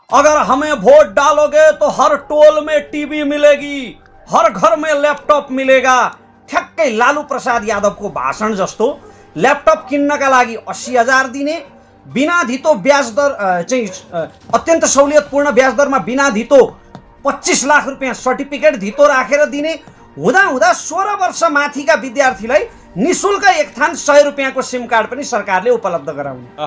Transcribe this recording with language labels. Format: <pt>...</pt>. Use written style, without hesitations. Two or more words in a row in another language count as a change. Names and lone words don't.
<hi>अगर हमें वोट डालोगे तो हर टोल में टीवी मिलेगी, हर घर में ल्यापटप मिलेगा।</hi> <ne>ठ्याक्कै लालू प्रसाद यादवको भाषण जस्तो ल्यापटप किन्नका लागि 80,000 दिने, बिना धितो ब्याज दर चाहिँ अत्यन्त सहुलियतपूर्ण ब्याज दरमा बिना धितो 25 लाख रुपैयाँ सर्टिफिकेट धितो राखेर दिने, हुँदा हुँदा 16 वर्ष माथिका विद्यार्थीलाई निशुल्क एक थान 100 रुपैयाँको</ne> <en>SIM card</en> <ne>पनि सरकारले उपलब्ध गराउने।</ne>